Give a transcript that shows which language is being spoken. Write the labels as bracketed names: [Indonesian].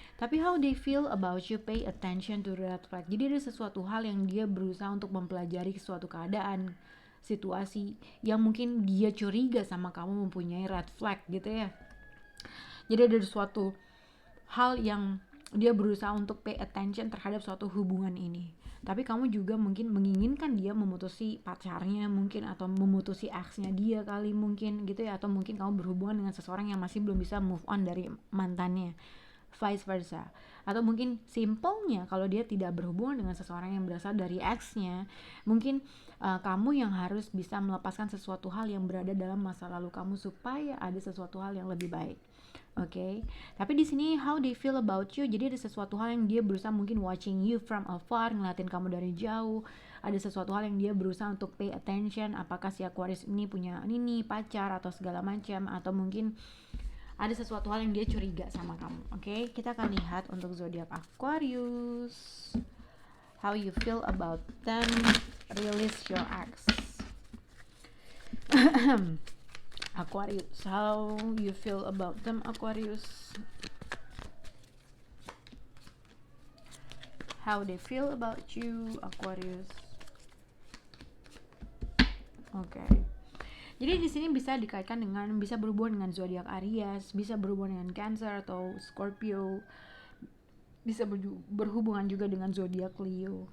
[English] Tapi how they feel about you, pay attention to red flag. [Indonesian] Jadi ada sesuatu hal yang dia berusaha untuk mempelajari suatu keadaan, situasi yang mungkin dia curiga sama kamu mempunyai red flag gitu ya. Jadi ada suatu hal yang dia berusaha untuk [English] pay attention [Indonesian] terhadap suatu hubungan ini. Tapi kamu juga mungkin menginginkan dia memutusi pacarnya mungkin, atau memutusi ex-nya dia kali mungkin gitu ya. Atau mungkin kamu berhubungan dengan seseorang yang masih belum bisa move on dari mantannya, vice versa. Atau mungkin simpelnya kalau dia tidak berhubungan dengan seseorang yang berasal dari ex-nya, mungkin kamu yang harus bisa melepaskan sesuatu hal yang berada dalam masa lalu kamu supaya ada sesuatu hal yang lebih baik. Oke, tapi di sini [English] how they feel about you. [Indonesian] Jadi ada sesuatu hal yang dia berusaha mungkin [English] watching you from afar, [Indonesian] ngeliatin kamu dari jauh. Ada sesuatu hal yang dia berusaha untuk [English] pay attention. [Indonesian] Apakah si Aquarius ini punya ini pacar atau segala macam, atau mungkin ada sesuatu hal yang dia curiga sama kamu. Oke, kita akan lihat untuk zodiak Aquarius. [English] How you feel about them, release your ex. Aquarius, how you feel about them, Aquarius. How they feel about you, Aquarius. [Indonesian] Oke. Jadi di sini bisa dikaitkan dengan, bisa berhubungan dengan zodiak Aries, bisa berhubungan dengan Cancer atau Scorpio, bisa berhubungan juga dengan zodiak Leo.